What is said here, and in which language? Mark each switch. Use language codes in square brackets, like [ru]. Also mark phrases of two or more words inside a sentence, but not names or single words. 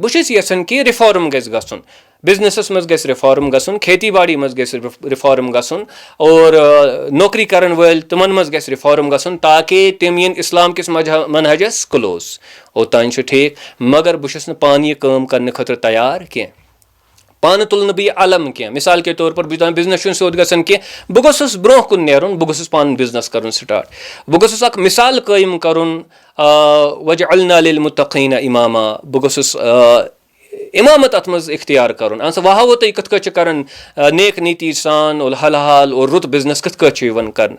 [ks] بہٕ چھُس یژھان کہِ رِفارم گژھِ گژھُن, بِزنِسس منٛز گژھِ رِفارم گژھُن, [ur] کھیتی باڑی [ks] منٛز گژھِ رِفارم گژھُن, اور نوکری کرن وٲلۍ تِمن منٛز گژھِ رِفارم گژھُن, تاکہِ تِم یِن اِسلام کِس منہجس کٕلوز. اوٚتانۍ چھُ ٹھیٖک, مگر بہٕ چھُس نہٕ پانہٕ یہِ کٲم کرنہٕ خٲطرٕ تیار کینٛہہ. پانہٕ تُلہٕ نہٕ بہٕ یہِ علم کینٛہہ. [ur] مِثال کے طور پر [ks] بہٕ چھُس دَپان بِزنس چھُنہٕ سیوٚد گژھان کینٛہہ, بہٕ گوٚژھُس برونٛہہ کُن نیرُن, بہٕ گوٚژھُس پانہٕ بِزنس کرُن سٹاٹ, بہٕ گوٚژھُس اکھ مِثال قٲیِم کرُن, [ar] وَجَعَلْنَا لِلْمُتَّقِیٖنَ اِماما, [ks] بہٕ گوٚژھُس اِمامت اَتھ منٛز اختیار کرُن. اہن سا وۄنۍ ہاوو تُہۍ کِتھ کٲٹھۍ چھِ کران نیک نیتی سان اور حلال اور رُت بِزنس کِتھ کٲٹھۍ چھُ یِوان کرنہٕ.